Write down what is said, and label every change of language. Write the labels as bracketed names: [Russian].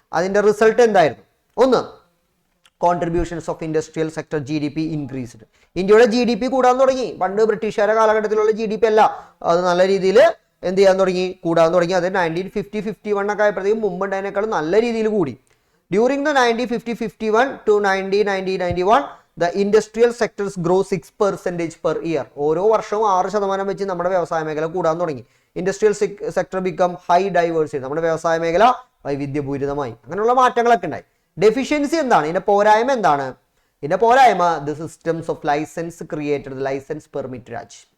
[Malayalam] അതിന്റെ റിസൾട്ട് എന്തായിരുന്നു? ഒന്ന്, [English] Contributions of industrial sector GDP increased. [Malayalam] ഇന്ത്യയുടെ GDP കൂടാൻ തുടങ്ങി. പണ്ട് ബ്രിട്ടീഷുകാരുടെ കാലഘട്ടത്തിലുള്ള GDP അല്ല, അത് നല്ല രീതിയിൽ എന്ത് ചെയ്യാൻ തുടങ്ങി, കൂടാൻ തുടങ്ങി. അത് 1950-51 ഒക്കെ ആയപ്പോഴത്തേക്കും മുമ്പുണ്ടായതിനേക്കാളും നല്ല രീതിയിൽ കൂടി. [English] During the 1950-51 to 1990-91 the industrial sectors grow 6% per year. [Malayalam] ഓരോ വർഷവും 6% വെച്ച് നമ്മുടെ വ്യവസായ മേഖല കൂടാൻ തുടങ്ങി. [English] Industrial sector become high diversity. [Malayalam] നമ്മുടെ വ്യവസായ മേഖല വൈവിധ്യപൂരിതമായി. അങ്ങനെയുള്ള മാറ്റങ്ങളൊക്കെ ഉണ്ടായി. ഡെഫിഷ്യൻസി എന്താണ്? ഇതിന്റെ പോരായ്മ എന്താണ്? ഇതിന്റെ പോരായ്മ [English] the systems of license created, [Malayalam] licence permit Raj.